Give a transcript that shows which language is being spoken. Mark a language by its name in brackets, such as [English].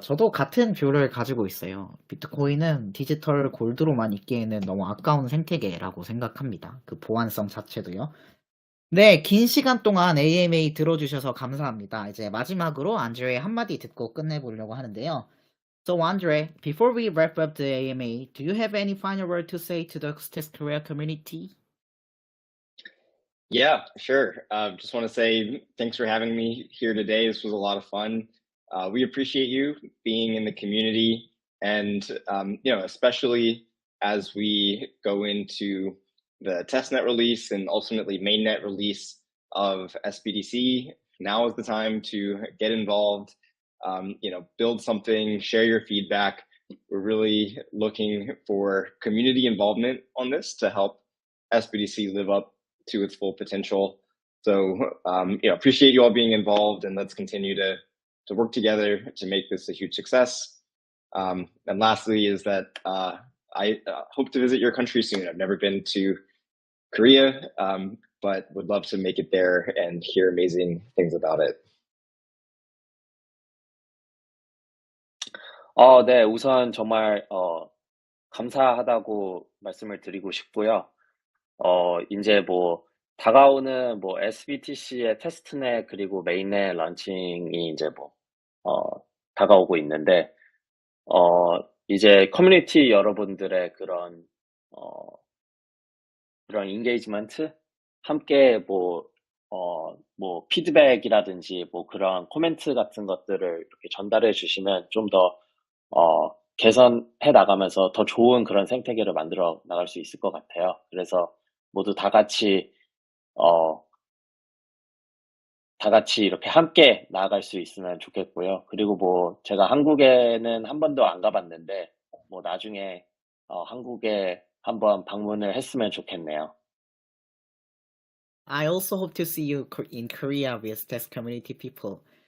[Korean] 저도 같은 뷰를 가지고 있어요. 비트코인은 디지털 골드로만 있기에는 너무 아까운 생태계라고 생각합니다. 그 보안성 자체도요. 네, 긴 시간 동안 AMA 들어주셔서 감사합니다. 이제 마지막으로 안드레 한마디 듣고 끝내보려고 하는데요. [English] So Andre, before we wrap up the AMA, do you have any final word to say to the Stacks Korea community? Yeah, sure. Just want to say thanks for having me here today. This was a lot of fun. We appreciate you being in the community, and you know, especially as we go into the testnet release and ultimately mainnet release of sBTC. Now is the time to get involved. You know, build something, share your feedback. We're really looking for community involvement on this to help sBTC live up to its full potential. So, you know, appreciate you all being involved, and let's continue to work together to make this a huge success. And lastly is that I hope to visit your country soon. I've never been to Korea, but would love to make it there and hear amazing things about it. [Korean] 네, 우선 정말 감사하다고 말씀을 드리고 싶고요. 이제 뭐 다가오는 뭐 sBTC의 테스트넷 그리고 메인넷 런칭이 이제 뭐 다가오고 있는데 이제 커뮤니티 여러분들의 그런 인게이지먼트 함께 뭐 피드백이라든지 뭐 그런 코멘트 같은 것들을 이렇게 전달해 주시면 좀 더 개선해 나가면서 더 좋은 그런 생태계를 만들어 나갈 수 있을 것 같아요. 그래서 모두 다 같이 이렇게 함께 나아갈 수 있으면 좋겠고요. 그리고 뭐 제가 한국에는 한 번도 안 가봤는데 뭐 나중에 한국에 한번 방문을 했으면 좋겠네요. [English] I also hope to see you in Korea with Stacks community people.